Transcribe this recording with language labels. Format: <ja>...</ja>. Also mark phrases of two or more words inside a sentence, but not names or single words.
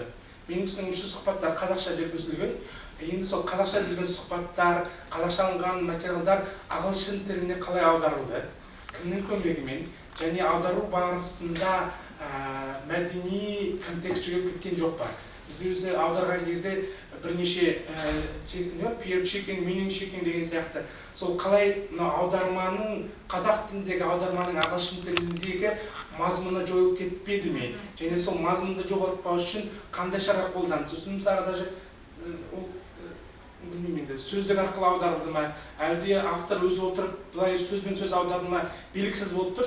<kk>Менің түсінігімше сұхбаттар қазақша жүргізілген. Енді сол қазақша жүрген сұхбаттар, қазақша алынған материалдар ағылшын тіліне қалай аударылды, кімнің көмегімен, және аудару барысында мәдени контекст жүріп кеткен жоқ па. Біз өзі аударған кезде бірнеше</kk> <en>peer checking, meaning checking</en> <kk>деген сияқты. Сол қалай аударманың, қазақ тіліндегі аударманың ағылшын тіліндегі мазмұны жойылып кетпеді ме? Және сол мазмұнды жоғалтпау үшін қандай шара қолданды? Сосын мысалы даже сөздік арқылы аударылды ма, әлде автор өзі отырып былай сөзбен сөз аударды ма, белгісіз болып тұр.</kk>